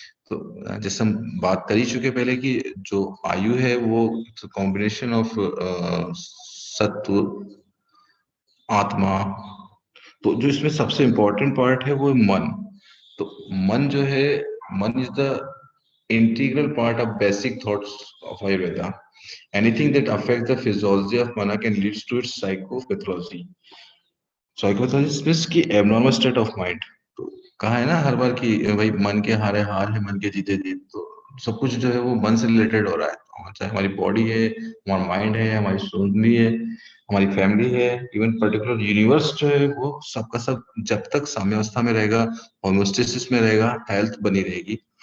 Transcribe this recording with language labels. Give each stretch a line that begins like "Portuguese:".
Hindi: तो जैसे हम बात कर ही चुके पहले कि जो आयु है वो कॉम्बिनेशन ऑफ सत्व आत्मा, तो जो इसमें सबसे इम्पोर्टेंट पार्ट है वो है मन। तो मन जो है, मन
English: Is the integral part of basic thoughts of Ayurveda. Anything that affects the physiology of mana can lead to its psychopathology. Psychopathology means की abnormal state of mind.
Hindi: तो कहा है ना हर बार कि भाई मन के हारे हार है, मन के जीते जीत। तो सब कुछ जो है वो मन से रिलेटेड हो रहा है, और चाहे हमारी बॉडी है, हमारा माइंड है, हमारी सोच भी है, हमारी फैमिली है, इवन पर्टिकुलर यूनिवर्स जो है वो सबका सब जब तक साम्यावस्था में रहेगा, होम्योस्टेसिस में रहेगा, हेल्थ बनी रहेगी।